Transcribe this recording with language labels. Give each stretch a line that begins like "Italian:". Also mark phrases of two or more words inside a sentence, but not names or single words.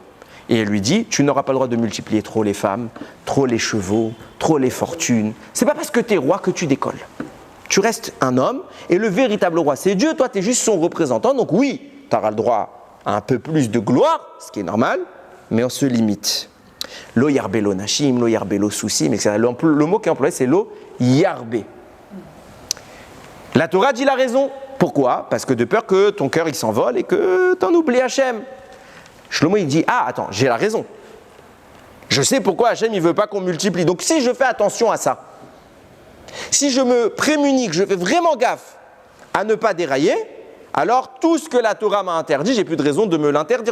French: Et elle lui dit, tu n'auras pas le droit de multiplier trop les femmes, trop les chevaux, trop les fortunes. C'est pas parce que tu es roi que tu décolles. Tu restes un homme et le véritable roi, c'est Dieu. Toi, tu es juste son représentant. Donc oui, tu auras le droit à un peu plus de gloire, ce qui est normal, mais on se limite.
Hebrew: לא ירבה לו נשים, לא ירבה לו סוסים,
French: etc. Le mot qui est employé, c'est
Hebrew: לא ירבה.
French: La Torah dit la raison. Pourquoi? Parce que de peur que ton cœur il s'envole et que tu en oublies Hachem. Shlomo il dit, ah attends, j'ai la raison. Je sais pourquoi Hachem il veut pas qu'on multiplie. Donc si je fais attention à ça, si je me prémunis, que je fais vraiment gaffe à ne pas dérailler, alors tout ce que la Torah m'a interdit, j'ai plus de raison de me l'interdire.